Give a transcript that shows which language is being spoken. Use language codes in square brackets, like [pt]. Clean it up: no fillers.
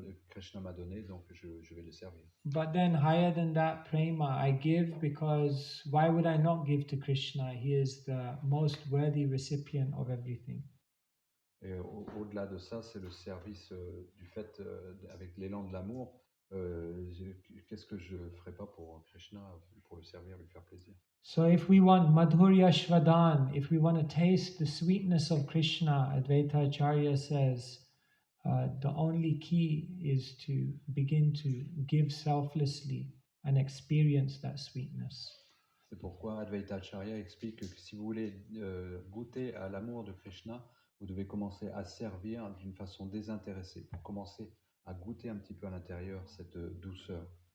[fr] Krishna m'a donné, donc je vais le servir. [en] But then higher than that, prema, I give because why would I not give to Krishna? He is the most worthy recipient of everything. [fr] Et au-delà de ça, c'est le service du fait, avec l'élan de l'amour, qu'est-ce que je ne ferais pas pour Krishna, pour le servir, lui faire plaisir. [en] So if we want Madhurya Shvadan, if we want to taste the sweetness of Krishna, Advaita Acharya says, the only key is to begin to give selflessly and experience that sweetness. [fr] C'est pourquoi Advaita Acharya explique que si vous voulez goûter à l'amour de Krishna, vous devez commencer à servir d'une façon désintéressée, pour commencer à goûter un petit peu à l'intérieur cette douceur.